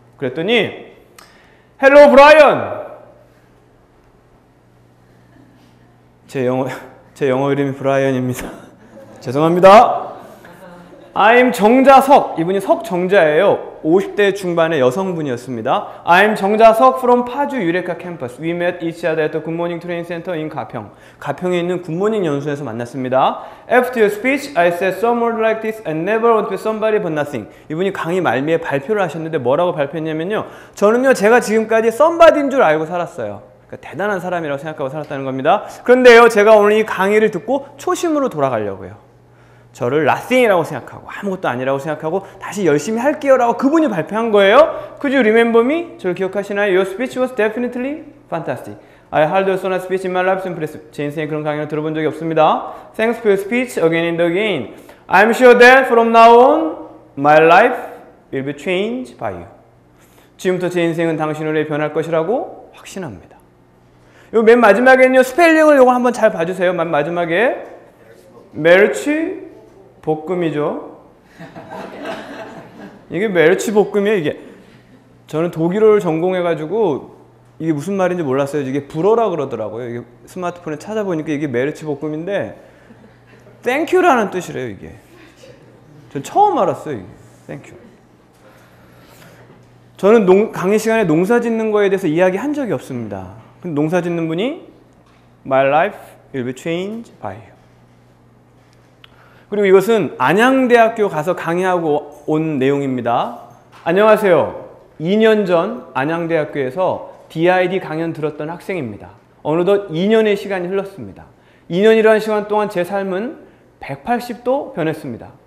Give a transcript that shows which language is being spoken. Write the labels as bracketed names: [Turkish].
[Korean] 그랬더니 [English] Hello Brian, [Korean] 제 영어 이름이 브라이언입니다. 죄송합니다. [English] I'm [Korean] 정자석, 이분이 석정자예요. 50대 중반의 여성분이었습니다. [English] I'm 정자석 from 파주 유레카 캠퍼스. We met each other at the Good Morning Training Center in 가평. [Korean] 가평에 있는 굿모닝 연수에서 만났습니다. [English] After your speech, I said some word like this. I never want to be somebody but nothing. [Korean] 이분이 강의 말미에 발표를 하셨는데 뭐라고 발표했냐면요. 저는요, 제가 지금까지 somebody인 줄 알고 살았어요. 그러니까 대단한 사람이라고 생각하고 살았다는 겁니다. 그런데요, 제가 오늘 이 강의를 듣고 초심으로 돌아가려고요. 저를 nothing이라고 생각하고 아무것도 아니라고 생각하고 다시 열심히 할게요 라고 그분이 발표한 거예요. [English] Could you remember me? [Korean] 저를 기억하시나요? [English] Your speech was definitely fantastic. I hardly saw a speech in my life so impressive. [Korean] 제 인생에 그런 강의를 들어본 적이 없습니다. [English] Thanks for your speech again and again. I'm sure that from now on my life will be changed by you. [Korean] 지금부터 제 인생은 당신으로 인해 변할 것이라고 확신합니다. 요 맨 마지막에는요, 스펠링을 요거 한번 잘 봐주세요. 맨 마지막에 메르치 볶음이죠. 이게 메르치 볶음이에요. 이게 저는 독일어를 전공해가지고 이게 무슨 말인지 몰랐어요. 이게 불어라 그러더라고요. 이게 스마트폰에 찾아보니까 이게 메르치 볶음인데 땡큐라는 뜻이래요. 이게 전 처음 알았어요. 이게 땡큐. 저는 강의 시간에 농사 짓는 거에 대해서 이야기한 적이 없습니다. 근데 농사 짓는 분이 [English] My life will be changed by you. [Korean] 그리고 이것은 안양대학교 가서 강의하고 온 내용입니다. 안녕하세요. 2년 전 안양대학교에서 DID 강연 들었던 학생입니다. 어느덧 2년의 시간이 흘렀습니다. 2년이라는 시간 동안 제 삶은 180도 변했습니다.